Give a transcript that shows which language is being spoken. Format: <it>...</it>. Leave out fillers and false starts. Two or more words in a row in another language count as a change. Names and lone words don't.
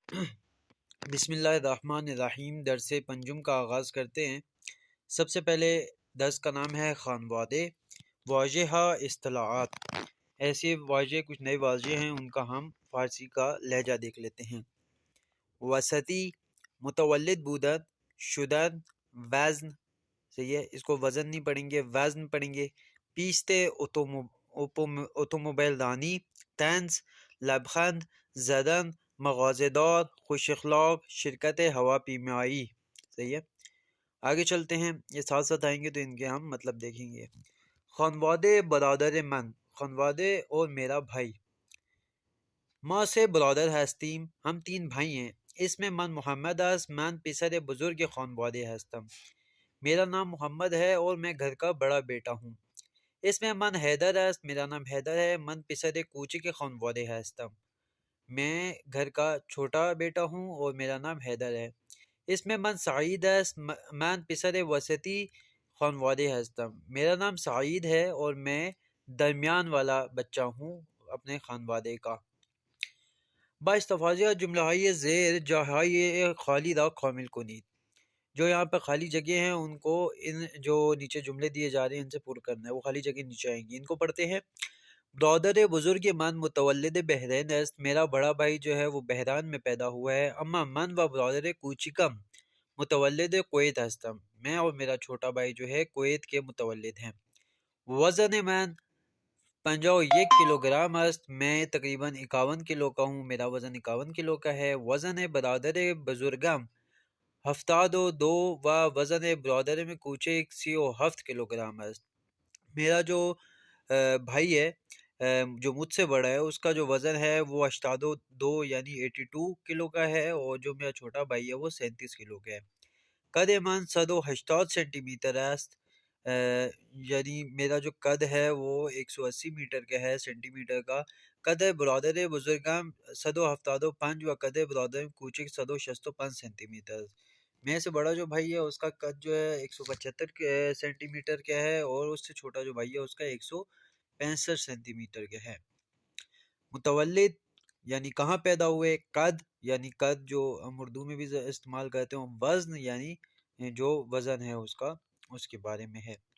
<ar>بسم اللہ الرحمن الرحیم۔</ar> <ur>درس پنجم کا آغاز کرتے ہیں۔ سب سے پہلے درس کا نام ہے خانوادے، واضح اصطلاحات۔ ایسے واضح کچھ نئے واضح ہیں، ان کا ہم فارسی کا لہجہ دیکھ لیتے ہیں۔</ur> <fa>وسطی، متولد بودن، شدن، وزن،</fa> <ur>صحیح ہے، اس کو وزن نہیں پڑھیں گے، وزن پڑھیں گے۔</ur> <fa>پیستے، اتوموبائل رانی، طنز، لبخند، زدن، مغازہدار، خوش اخلاق، شرکت ہوا پیمائی،</fa> <ur>صحیح ہے۔ آگے چلتے ہیں، یہ ساتھ ساتھ آئیں گے تو ان کے ہم مطلب دیکھیں گے۔</ur> <fa>خانوادے برادر من، خانوادے</fa> <ur>اور میرا بھائی۔</ur> <fa>ماں سے برادر ہستیم،</fa> <ur>ہم تین بھائی ہیں۔ اس میں</ur> <fa>من محمد است، من پسر بزرگ خانوادے ہستم۔</fa> <ur>میرا نام محمد ہے اور میں گھر کا بڑا بیٹا ہوں۔ اس میں</ur> <fa>من حیدر است،</fa> <ur>میرا نام حیدر ہے،</ur> <fa>من پسر کوچک خانوادے ہستم۔</fa> <ur>میں گھر کا چھوٹا بیٹا ہوں اور میرا نام حیدر ہے۔ اس میں</ur> <fa>من سعید است، من پسر وسطی خانوادے ہستم۔</fa> <ur>میرا نام سعید ہے اور میں درمیان والا بچہ ہوں اپنے خانوادے کا۔</ur> <fa>با استفاضہ جملہ های زیر جاهای خالی را کامل کنید۔</fa> <ur>جو یہاں پہ خالی جگہ ہیں ان کو، ان جو نیچے جملے دیے جا رہے ہیں ان سے پورا کرنا ہے، وہ خالی جگہ نیچے آئیں گی۔ ان کو پڑھتے ہیں۔</ur> <fa>برادر بزرگ من متولد بحرین است،</fa> <ur>میرا بڑا بھائی جو ہے وہ بحران میں پیدا ہوا ہے۔</ur> <fa>اما من و برادر کوچکم متولد کویت ہستم،</fa> <ur>میں اور میرا چھوٹا بھائی جو ہے کویت کے متولد ہیں۔</ur> <fa>وزن من 51 کلو گرام است،</fa> <ur>میں تقریباً 51 کلو کا ہوں، میرا وزن 51 کلو کا ہے۔</ur> <fa>وزن برادر بزرگم 72 و وزن برادر میں کوچک 37 کلو گرام است۔</fa> <ur>میرا جو بھائی ہے جو مجھ سے بڑا ہے، اس کا جو وزن ہے وہ 82 یعنی 82 کلو کا ہے، اور جو میرا چھوٹا بھائی ہے وہ 37 کلو کا ہے۔</ur> <fa>قد من 180 سینٹی میٹر است،</fa> <ur>یعنی میرا جو قد ہے وہ 180 میٹر کا ہے، سینٹی میٹر کا۔</ur> <fa>قد برادر بزرگم 175 و قد برادر کوچک 165 سینٹی میٹر۔</fa> <ur>میرے سے بڑا جو بھائی ہے اس کا قد جو ہے 175 سینٹی میٹر کا ہے، اور اس سے چھوٹا جو بھائی ہے اس کا 165 سینٹی میٹر کا ہے۔ متولد یعنی کہاں پیدا ہوئے، قد یعنی قد جو ہم اردو میں بھی استعمال کرتے ہیں، وزن یعنی جو وزن ہے اس کا، اس کے بارے میں ہے۔</ur>